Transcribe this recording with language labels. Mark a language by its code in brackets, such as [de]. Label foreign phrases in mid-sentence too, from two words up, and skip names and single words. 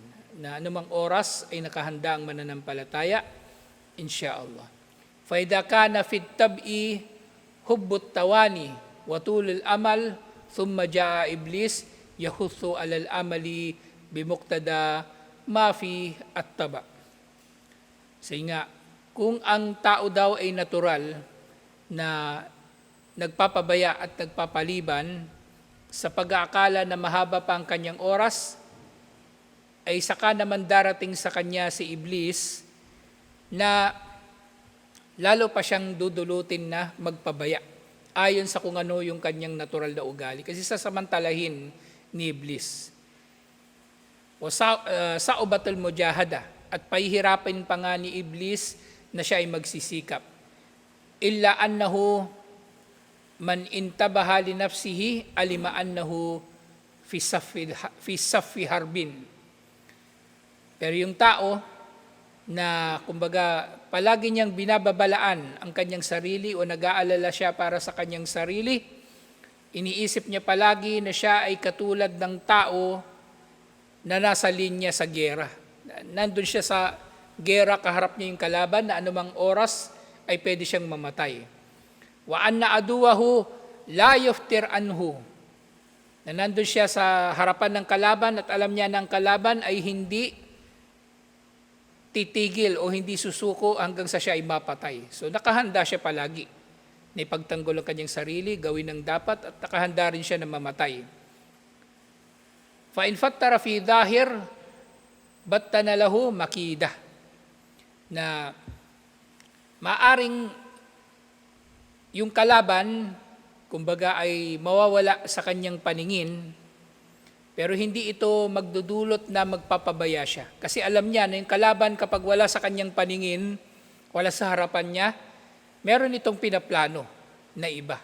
[tl] Na anumang oras ay nakahanda ang mananampalataya, insyaallah. [ar] فإذا كان في الطبع حب التواني وطول الأمل ثم جاء إبليس يحث على العمل بمقتضى ما في الطبع. [tl] Nga, kung ang tao daw ay natural na nagpapabaya at nagpapaliban sa pag-aakala na mahaba pa ang kanyang oras, ay saka naman darating sa kanya si Iblis na lalo pa siyang dudulutin na magpabaya ayon sa kung ano yung kanyang natural na ugali. Kasi sasamantalahin ni Iblis. O [ar] صعوبة المجاهدة, [tl] at pahihirapin pa nga ni Iblis na siya ay magsisikap. [ar] إلا أنه من انتبه لنفسه علم أنه في صف حرب. [tl] Pero yung tao na kumbaga palagi niyang binababalaan ang kanyang sarili o nag-aalala siya para sa kanyang sarili, iniisip niya palagi na siya ay katulad ng tao na nasa linya sa gera. Nandun siya sa gera, kaharap niya yung kalaban na anumang oras ay pwede siyang mamatay. [ar] وأن عدوه لا يفتر عنه. [tl] Na nandun siya sa harapan ng kalaban at alam niya na ang kalaban ay hindi titigil o hindi susuko hanggang sa siya ay mapatay. So nakahanda siya palagi na ipagtanggol ang kanyang sarili, gawin ang dapat, at nakahanda rin siya na mamatay. [ar] فإن فتر في الظاهر بيت له مكيدة. [tl] Na maaring yung kalaban, kumbaga ay mawawala sa kanyang paningin, pero hindi ito magdudulot na magpapabaya siya. Kasi alam niya na yung kalaban kapag wala sa kanyang paningin, wala sa harapan niya, meron itong pinaplano na iba.